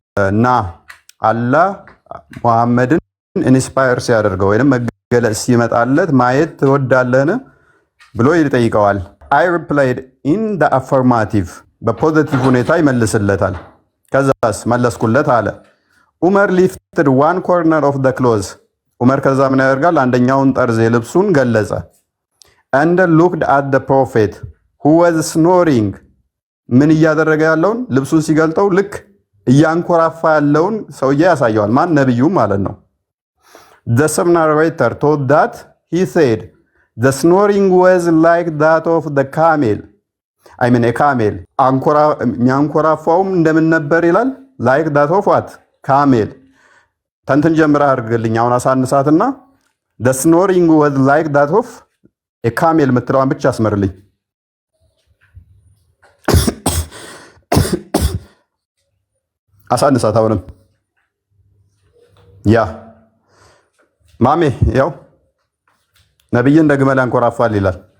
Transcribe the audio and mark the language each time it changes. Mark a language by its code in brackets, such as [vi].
[am] እና አላህ ሙሐመድን ኢንስፓየር ሲያደርገው ወይንም መገለጽ ሲመጣለት ማየት ትወዳለህን ብሎ ይጠይቀዋል። [en] I replied in the affirmative, [am] በፖዚቲቭ ሁኔታ ይመልስለታል። ከዛስ መለስኩለት አለ። ዑመር [en] lifted one corner of the clothes, [am] ዑመር ከዛ ምን ያደርጋል? አንደኛውን ጠርዝ የልብሱን ገለጸ። [en] and looked at the prophet who was snoring, [am] ምን እያደረገ ያለውን ልብሱን ሲገልጠው ልክ እያንኮራፋ ያለውን ሰውዬ ያሳየዋል። ማን? ነብዩ ማለት ነው። [en] The same narrator told that he said the snoring was like that of the camel. I mean a camel. [am] የሚያንኮራፋውም እንደምን ነበር ይላል? [en] like that of what? camel. [am] ተንትን ጀምራ አድርግልኝ አሁን አሳንሳትና [en] the snoring was like that of a camel [am] የምትለዋን ብቻ አስመርልኝ። አሳንሳት አሁንም ያ ማሜ ያው ነብይ እንደ ግመል ያንኮራፋል ይላል።